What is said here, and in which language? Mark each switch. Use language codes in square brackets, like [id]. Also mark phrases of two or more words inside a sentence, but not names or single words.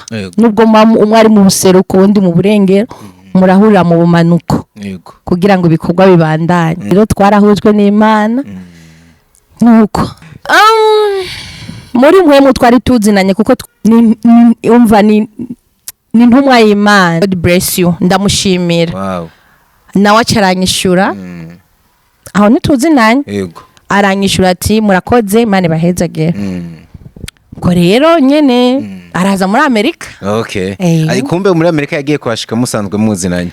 [rn] Nubwo umwe ari mu buseruko undi mu burengero murahurira mu bumanuko kugira ngo ibikorwa bibandanye. Rero twarahujwe n'Imana nuko muri mwe twari tuzinanye kuko umva ni ntumwa y'Imana. [en] God bless you, [rn] ndamushimira. Wow. Nawe acaranyishura aho nituzinanye. Yego. Aranyishura ati murakoze Imana bahezagera. Ko rero nyene araza muri Amerika. Okay. Ari kumbe muri Amerika yagiye kwashika musanzwe muzinanye.